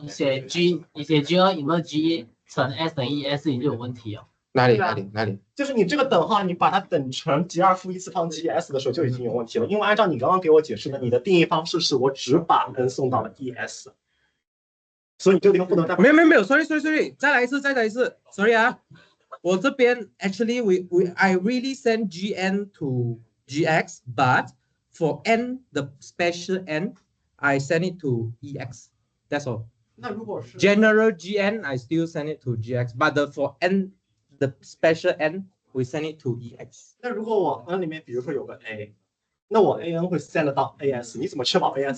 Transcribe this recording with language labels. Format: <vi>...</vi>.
<zh>你写 G2 有没有 G 乘 S 等于 S 你就有问题哦。哪里？就是你这个等号，你把它等成 G2 负一次方 GS 的时候就已经有问题了，因为按照你刚刚给我解释的，你的定义方式是我只把 n 送到了 ES， 所以你这个地方不能再没有 ，sorry， 再来一次 ，sorry 啊，我这边</zh> <en>actually I really send GN to GX, but for n the special n I send it to EX. That's all.</en> <zh>那如果是</zh> <en>General GN I still send it to GX, but for n the special n we send it to EX.</en> <zh>那如果我 n 里面比如说有个 A， 那我 AN 会 send 到 AS， 你怎么确保 AS？</zh>